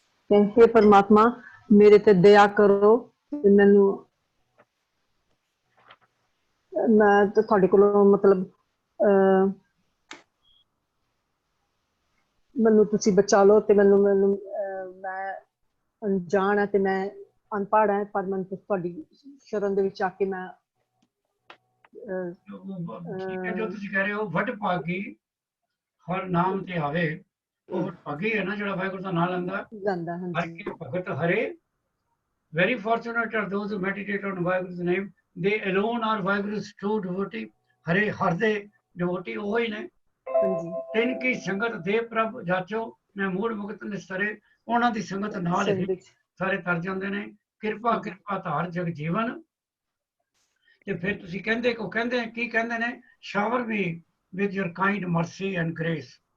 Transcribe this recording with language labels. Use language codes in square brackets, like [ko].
[pa] ਤੇ [hi] हे परमात्मा [pa] ਮੇਰੇ ਤੇ ਦਇਆ ਕਰੋ ਤੇ ਮੈਨੂੰ, ਮੈਂ ਤਾਂ ਤੁਹਾਡੇ ਕੋਲੋਂ ਮਤਲਬ ਮੈਨੂੰ ਤੁਸੀਂ ਬਚਾ ਲਓ ਤੇ ਮੈਨੂੰ ਮੈਂ ਅਣਜਾਣ ਹੈ ਤੇ ਮੈਂ ਅਨਪੜ੍ਹ ਹੈ, ਪਰ ਮੈਨੂੰ ਤੁਹਾਡੀ ਸ਼ਰਨ ਦੇ ਵਿੱਚ ਆ ਕੇ ਮੈਂ ਜੋ ਤੁਸੀਂ ਕਹਿ ਰਹੇ ਹੋ ਵਡ ਭਾਗੀ ਹਰ ਨਾਮ ਤੇ ਆਵੇ, ਉਹ ਭਾਗੀ ਹੈ ਨਾ ਜਿਹੜਾ ਵਾਹਿਗੁਰੂ ਦਾ ਨਾਮ ਲੈਂਦਾ ਜਾਂਦਾ। ਹਰ ਹਾਂਜੀ, ਕੇ ਭਗਤ ਹਰੇ। [en] Very fortunate are those who meditate on Vaheguru's name. They alone are Vaheguru's true devotee. [pa] ਹਰੇ ਹਰ ਦੇ devotee ਉਹ ਹੀ ਨੇ। ਹਾਂਜੀ। ਤਿੰਨ ਕੀ ਸੰਗਤ ਦੇ ਪ੍ਰਭ ਜਾਚੋ, ਮੈਂ ਮੂੜ ਮੁਕਤ ਨਿਸਤਰੇ। ਉਹਨਾਂ ਦੀ ਸੰਗਤ ਨਾਲ ਹੀ ਸਾਰੇ ਤਰ ਜਾਂਦੇ ਨੇ। ਕਿਰਪਾ ਕਿਰਪਾ ਧਾਰ ਜਗ ਜੀਵਨ। ਤੇ ਫਿਰ ਤੁਸੀਂ ਕਹਿੰਦੇ ਕੋ ਕਹਿੰਦੇ ਕੀ ਕਹਿੰਦੇ ਨੇ, [en] shower me with your kind mercy and grace.